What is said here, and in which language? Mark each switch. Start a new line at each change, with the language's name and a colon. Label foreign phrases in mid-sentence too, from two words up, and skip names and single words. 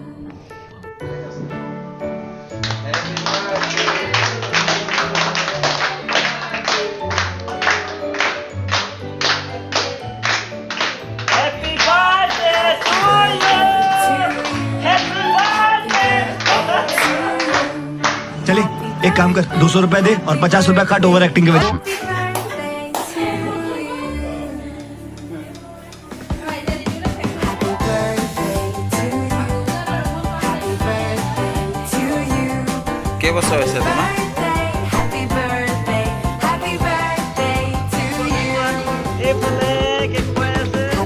English: Happy birthday to you. Happy birthday.
Hindi: चलिए एक काम कर, 200 रुपए दे और 50 रुपए काट
English: over acting
Hindi: के वजह।
Assamese: কেই বছৰ হৈছে তোমাৰ? এফালে কেক খুৱাই আছে।